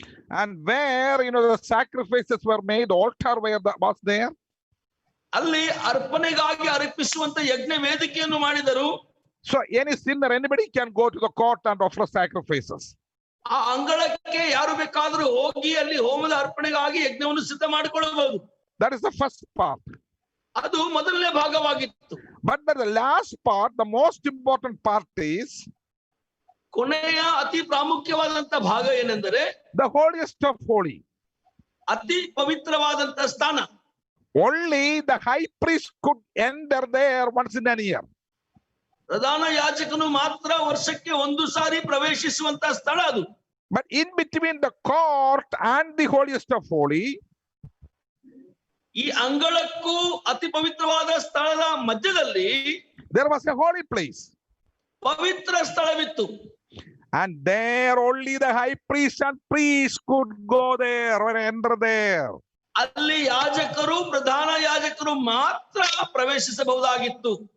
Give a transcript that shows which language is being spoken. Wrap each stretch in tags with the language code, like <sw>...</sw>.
<en>And where the sacrifices were made, altar was there.</en> <kn>ಅಲ್ಲಿ ಅರ್ಪಣೆಗಾಗಿ ಅರ್ಪಿಸುವಂತ ಯಜ್ಞ ವೇದಿಕೆಯನ್ನು ಮಾಡಿದರು.</kn> <en>So any sinner, anybody can go to the court and offer sacrifices.</en> <kn>ಆ ಅಂಗಳಕ್ಕೆ ಯಾರು ಬೇಕಾದರೂ ಹೋಗಿ ಅಲ್ಲಿ ಹೋಮದ ಅರ್ಪಣೆಗಾಗಿ ಯಜ್ಞವನ್ನು ಸಿದ್ಧ ಮಾಡಿಕೊಳ್ಳಬಹುದು.</kn> <en>That is the first part.</en> <kn>ಅದು ಮೊದಲನೇ ಭಾಗವಾಗಿತ್ತು.</kn> <en>But the last part, the most important part is</en> <kn>ಕೊನೆಯ ಅತಿ ಪ್ರಾಮುಖ್ಯವಾದಂತ ಭಾಗ ಏನೆಂದರೆ</kn> <en>the holiest of holy.</en> <kn>ಅತಿ ಪವಿತ್ರವಾದಂತ ಸ್ಥಾನ.</kn> <en>Only the high priest could enter there once in a year.</en> <kn>ಪ್ರಧಾನ ಯಾಜಕನು ಮಾತ್ರ ವರ್ಷಕ್ಕೆ 1 ಸಾರಿ ಪ್ರವೇಶಿಸುವಂತ ಸ್ಥಳ ಅದು.</kn> <en>But in between the court and the holiest of holy,</en> <kn>ಈ ಅಂಗಳಕ್ಕೂ ಅತಿ ಪವಿತ್ರವಾದ ಸ್ಥಳದ ಮಧ್ಯದಲ್ಲಿ</kn> <en>there was a holy place.</en> <kn>Pavithra ಸ್ಥಳವಿತ್ತು.</kn> <en>And there only the high priest and priest could go there or enter there.</en> <kn>ಅಲ್ಲಿ ಯಾಜಕರು, ಪ್ರಧಾನ ಯಾಜಕರು ಮಾತ್ರ ಪ್ರವೇಶಿಸಬಹುದಾಗಿತ್ತು.</kn>